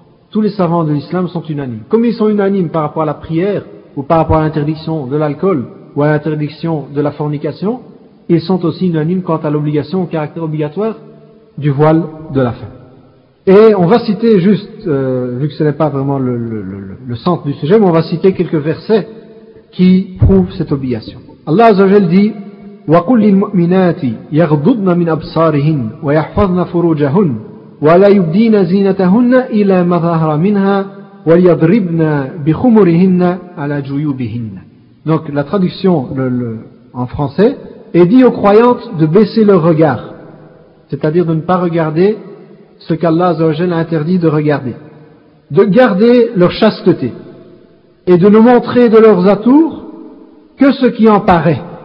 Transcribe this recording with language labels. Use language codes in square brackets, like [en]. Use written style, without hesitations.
[fr] Tous les savants de l'islam sont unanimes. Comme ils sont unanimes par rapport à la prière, ou par rapport à l'interdiction de l'alcool, ou à l'interdiction de la fornication, ils sont aussi unanimes quant à l'obligation, au caractère obligatoire, du voile de la femme. Et on va citer juste, vu que ce n'est pas vraiment le centre du sujet, mais on va citer quelques versets qui prouvent cette obligation. [ar] Allah Azza wa Jalla dit وَقُلْ لِلْمُؤْمِنَاتِ يَغْضُضْنَ مِنْ أَبْصَارِهِنَّ وَيَحْفَظْنَ فُرُوجَهُنَّ وَلَا يُبْدِينَ زِينَتَهُنَّ إِلَى مَا ظَهَرَ مِنْهَا وَلْيَضْرِبْنَ بِخُمُرِهِنَّ عَلَى جُيُوبِهِنَّ. [fr] Donc la traduction en français est dit aux croyantes de baisser leur regard, c'est-à-dire de ne pas regarder ce qu'Allah Azza wa Jalla a interdit de regarder, de garder leur chasteté et de ne montrer de leurs atours que ce qui en paraît.